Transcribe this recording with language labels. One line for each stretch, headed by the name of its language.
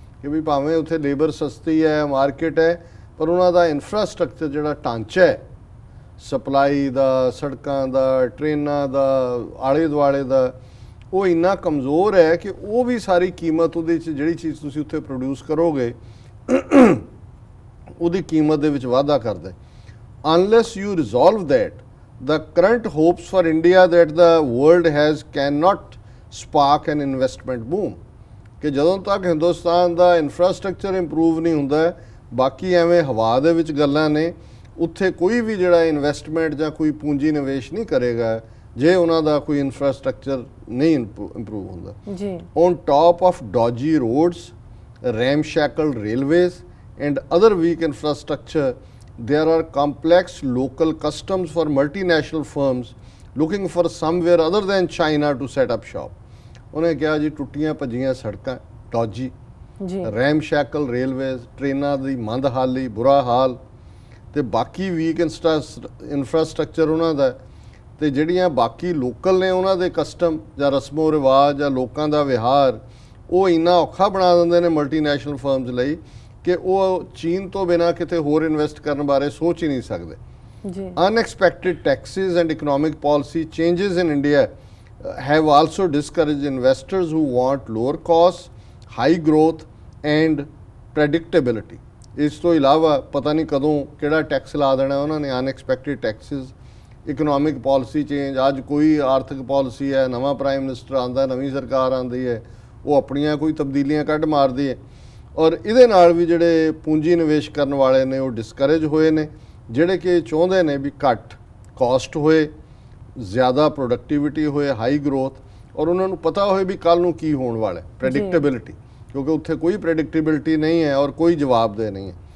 Punjabi: ਕਿ ਵੀ ਭਾਵੇਂ ਉੱਥੇ ਲੇਬਰ ਸਸਤੀ ਹੈ, ਮਾਰਕੀਟ ਹੈ, ਪਰ ਉਹਨਾਂ ਦਾ ਇਨਫਰਾਸਟਰਕਚਰ ਜਿਹੜਾ ਢਾਂਚਾ ਹੈ, ਸਪਲਾਈ ਦਾ, ਸੜਕਾਂ ਦਾ, ਟ੍ਰੇਨਾਂ ਦਾ, ਆਲੇ ਦੁਆਲੇ ਦਾ, ਉਹ ਇੰਨਾ ਕਮਜ਼ੋਰ ਹੈ ਕਿ ਉਹ ਵੀ ਸਾਰੀ ਕੀਮਤ ਉਹਦੇ 'ਚ ਜਿਹੜੀ ਚੀਜ਼ ਤੁਸੀਂ ਉੱਥੇ ਪ੍ਰੋਡਿਊਸ ਕਰੋਗੇ ਉਹਦੀ ਕੀਮਤ ਦੇ ਵਿੱਚ ਵਾਧਾ ਕਰਦਾ।
English: Unless you resolve that the current hopes for India that the world has cannot spark an investment boom।
Punjabi: ਕਿ ਜਦੋਂ ਤੱਕ ਹਿੰਦੁਸਤਾਨ ਦਾ ਇਨਫਰਾਸਟਰਕਚਰ ਇੰਪਰੂਵ ਨਹੀਂ ਹੁੰਦਾ, ਬਾਕੀ ਐਵੇਂ ਹਵਾ ਦੇ ਵਿੱਚ ਗੱਲਾਂ ਨੇ, ਉੱਥੇ ਕੋਈ ਵੀ ਜਿਹੜਾ ਇਨਵੈਸਟਮੈਂਟ ਜਾਂ ਕੋਈ ਪੂੰਜੀ ਨਿਵੇਸ਼ ਨਹੀਂ ਕਰੇਗਾ ਜੇ ਉਹਨਾਂ ਦਾ ਕੋਈ ਇਨਫਰਾਸਟਰਕਚਰ ਨਹੀਂ ਇੰਪਰੂਵ ਹੁੰਦਾ।
English: ਜੀ on top of dodgy roads, ramshackle railways and other weak infrastructure, there are complex local customs for multinational firms looking for somewhere other than China to set up shop।
Punjabi: ਉਹਨੇ ਕਿਹਾ ਜੀ ਟੁੱਟੀਆਂ ਭੱਜੀਆਂ ਸੜਕਾਂ, ਡੋਜੀ, ਰੈਮਸ਼ੈਕਲ railways, ਟ੍ਰੇਨਾਂ ਦੀ ਮੰਦਹਾਲੀ, ਬੁਰਾ ਹਾਲ, ਤੇ ਬਾਕੀ ਵੀਕ ਇਨਫਰਾਸਟਰਕਚਰ ਉਹਨਾਂ ਦਾ, ਤੇ ਜਿਹੜੀਆਂ ਬਾਕੀ ਲੋਕਲ ਨੇ ਉਹਨਾਂ ਦੇ ਕਸਟਮ ਜਾਂ ਰਸਮੋ ਰਿਵਾਜ ਜਾਂ ਲੋਕਾਂ ਦਾ ਵਿਹਾਰ, ਉਹ ਇੰਨਾ ਔਖਾ ਬਣਾ ਦਿੰਦੇ ਨੇ ਮਲਟੀਨੈਸ਼ਨਲ ਫਰਮਸ ਲਈ ਕਿ ਉਹ ਚੀਨ ਤੋਂ ਬਿਨਾਂ ਕਿਤੇ ਹੋਰ ਇਨਵੈਸਟ ਕਰਨ ਬਾਰੇ ਸੋਚ ਹੀ ਨਹੀਂ ਸਕਦੇ।
English: Unexpected taxes and economic policy changes in India have also discouraged investors who want lower costs, high growth and predictability।
Punjabi: ਇਸ ਤੋਂ ਇਲਾਵਾ ਪਤਾ ਨਹੀਂ ਕਦੋਂ ਕਿਹੜਾ ਟੈਕਸ ਲਾ ਦੇਣਾ ਉਹਨਾਂ ਨੇ, unexpected Texas, economic policy change. ਅੱਜ ਕੋਈ ਆਰਥਿਕ ਪਾਲਿਸੀ ਹੈ, ਨਵਾਂ ਪ੍ਰਾਈਮ ਮਿਨਿਸਟਰ ਆਉਂਦਾ, ਨਵੀਂ ਸਰਕਾਰ ਆਉਂਦੀ ਹੈ, ਉਹ ਆਪਣੀਆਂ ਕੋਈ ਤਬਦੀਲੀਆਂ ਕੱਢ ਮਾਰਦੀ ਹੈ, ਔਰ ਇਹਦੇ ਨਾਲ ਵੀ ਜਿਹੜੇ ਪੂੰਜੀ ਨਿਵੇਸ਼ ਕਰਨ ਵਾਲੇ ਨੇ ਉਹ ਡਿਸਕਰੇਜ ਹੋਏ ਨੇ, ਜਿਹੜੇ ਕਿ ਚਾਹੁੰਦੇ ਨੇ ਵੀ ਘੱਟ ਕਾਸਟ ਹੋਏ, ਜ਼ਿਆਦਾ ਪ੍ਰੋਡਕਟਿਵਿਟੀ ਹੋਏ, ਹਾਈ ਗਰੋਥ, ਔਰ ਉਹਨਾਂ ਨੂੰ ਪਤਾ ਹੋਏ ਵੀ ਕੱਲ੍ਹ ਨੂੰ ਕੀ ਹੋਣ ਵਾਲਾ, ਪ੍ਰੈਡਿਕਟੇਬਿਲਿਟੀ, ਕਿਉਂਕਿ ਉੱਥੇ ਕੋਈ ਪ੍ਰੈਡਿਕਟੇਬਿਲਿਟੀ ਨਹੀਂ ਹੈ ਔਰ ਕੋਈ ਜਵਾਬਦੇਹ ਨਹੀਂ ਹੈ।